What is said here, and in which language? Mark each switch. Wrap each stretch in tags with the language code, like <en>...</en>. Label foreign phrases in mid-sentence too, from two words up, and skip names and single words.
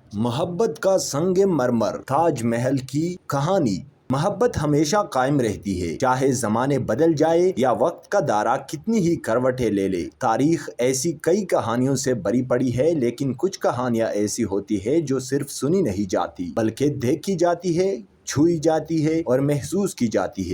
<ur>محبت کا سنگ مرمر تاج محل کی کہانی. محبت ہمیشہ قائم رہتی ہے، چاہے زمانے بدل جائے یا وقت کا دائرہ کتنی ہی کروٹیں لے لے۔ تاریخ ایسی کئی کہانیوں سے بھری پڑی ہے، لیکن کچھ کہانیاں ایسی ہوتی ہے جو صرف سنی نہیں جاتی بلکہ دیکھی جاتی ہے، چھوئی جاتی ہے اور محسوس کی جاتی ہے۔</ur>